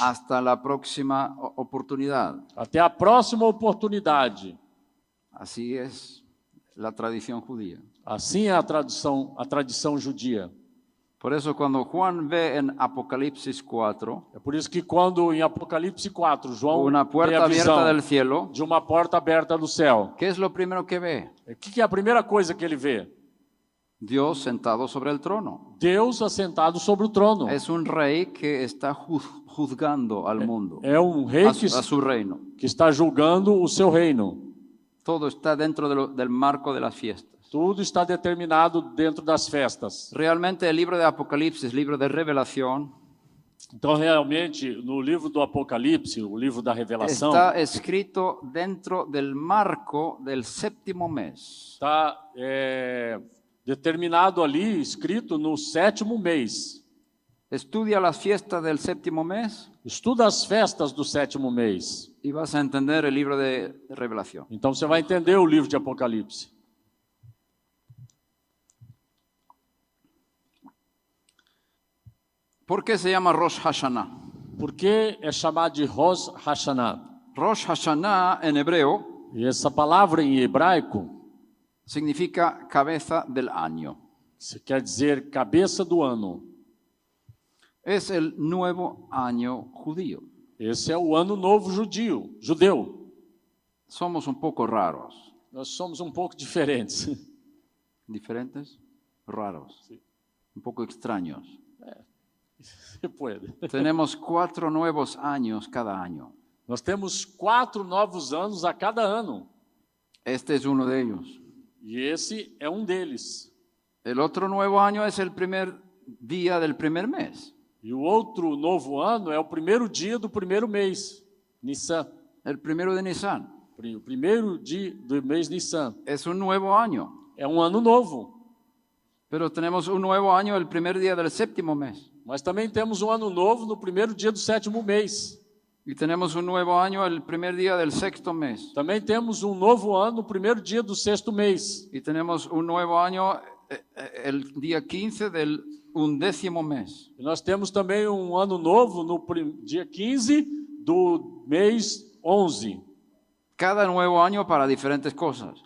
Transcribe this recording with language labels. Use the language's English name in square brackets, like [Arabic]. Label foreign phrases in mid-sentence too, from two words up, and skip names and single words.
[Spanish] Hasta la próxima oportunidad. [Portuguese] Até a próxima oportunidade. [Spanish] Así es la tradición judía. [Portuguese] Assim é a tradição judia. [Spanish] Por eso cuando Juan ve en Apocalipsis 4 [Portuguese] É por isso que quando em Apocalipse 4, João [Spanish] una [Portuguese] tem [Spanish] puerta [Portuguese] a visão [Spanish] abierta del cielo, [Portuguese] de uma porta aberta do céu, [Spanish] ¿qué es lo primero que ve? [Portuguese] o que é a primeira coisa que ele vê? [Spanish] Dios sentado sobre el trono. [Portuguese] Deus assentado sobre o trono. [Spanish] Es un rey que está juzgando al mundo, [Portuguese] É um rei [Spanish] a su reino. [Portuguese] que está julgando o seu reino. [Spanish] Todo está dentro del marco de las fiestas. [Portuguese] Tudo está determinado dentro das festas. [Spanish] Realmente el libro de Apocalipsis, libro de revelación, [Portuguese] Então, realmente, no livro do Apocalipse, o livro da Revelação, [Spanish] está escrito dentro del marco del séptimo mes. [Portuguese] está determinado ali, escrito no 7º mês. [Spanish] Estudia las fiestas del séptimo mes [Portuguese] Estuda as festas do 7º mês. [Spanish] y vas a entender el libro de revelación. [Portuguese] Então você vai entender o livro de Apocalipse. [Spanish] ¿Por qué se llama Rosh Hashanah? [Portuguese] Por que é chamado de Rosh Hashanah? [Spanish] Rosh Hashanah en hebreo [Portuguese] E essa palavra em hebraico [Spanish] significa cabeza del año. [Portuguese] quer dizer cabeça do ano. [Spanish] Es el nuevo año judío. [Portuguese] Esse é o ano novo judeu. [Spanish] Somos un poco raros. [Portuguese] Nós somos um pouco diferentes. [Spanish] ¿Diferentes? Raros. Sí. Un poco extraños. [Portuguese] Se pode. [Spanish] Tenemos 4 nuevos años cada año. [Portuguese] Nós temos 4 novos anos a cada ano. [Spanish] Este es uno de ellos. [Portuguese] E esse é um deles. [Spanish] El otro nuevo año es el primer día del primer mes. [Portuguese] E o outro novo ano é o primeiro dia do primeiro mês, Nissan. [Spanish] El primero de Nisan. [Portuguese] O primeiro dia do mês Nissan. [Spanish] Es un nuevo año. [Portuguese] É um ano novo. [Spanish] Pero tenemos un nuevo año el primer día del séptimo mes. [Portuguese] Mas também temos um ano novo no primeiro dia do 7º mês. [Spanish] Y tenemos un nuevo año el primer día del sexto mes. [Portuguese] Também temos um novo ano no primeiro dia do 6º mês. [Spanish] Y tenemos un nuevo año el día 15 del 11º mes. [Portuguese] E nós temos também um ano novo no dia 15 do mês 11. [Spanish] Cada nuevo año para diferentes cosas.